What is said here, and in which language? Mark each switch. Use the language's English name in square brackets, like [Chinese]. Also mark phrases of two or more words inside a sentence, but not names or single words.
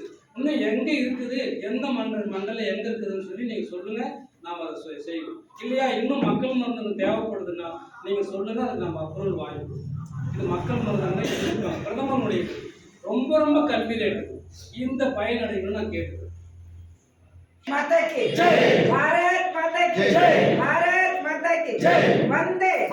[Tamil] இன்னும் எங்கே இருக்குது, எந்த மண்டலம் எங்கே இருக்குதுன்னு சொல்லி நீங்கள் சொல்லுங்கள். நாம் அதை செய்வோம். இல்லையா இன்னும் மக்கள் மருந்து தேவைப்படுதுன்னா நீங்க சொல்லுங்க, அதுக்கு நம்ம அப்ரூவல் வாங்கிப்போம். இது மக்கள் மருந்துன்னா பிரதமருடைய ரொம்ப ரொம்ப கல்வி ரேட்டு இந்த பயனடைன்னு நான் கேட்டுக்கிறேன். [Hindi] माता की जय, भारत माता की जय, भारत माता की जय, वंदे